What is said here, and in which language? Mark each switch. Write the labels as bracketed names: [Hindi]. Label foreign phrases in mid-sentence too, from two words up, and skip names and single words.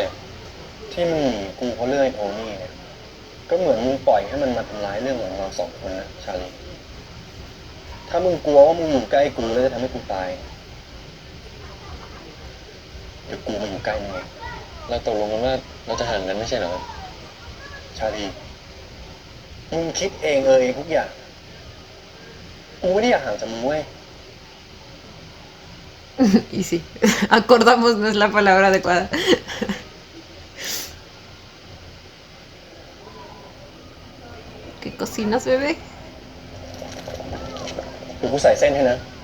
[Thai] ที่มึงหนีกูเพราะเรื่องไอ้โทนี่เนี่ย ก็เหมือนมึงปล่อยให้มันมาทำร้ายเรื่องของเราสองคนนะชาลี ถ้ามึงกลัวว่ามึงอยู่ใกล้กูแล้วจะทำให้กูตาย เดี๋ยวกูมาอยู่ใกล้มึงเอง เราตกลงกันว่าเราจะห่างกันไม่ใช่เหรอ ชาลี มึงคิดเองเองทุกอย่าง กูไม่ได้อยากห่างจากมึงเว้ย [Spanish] Y sí, acordamos no es la palabra adecuada. ¿Qué cocinas, bebé? [Thai] เดี๋ยวกูใส่เส้นให้นะ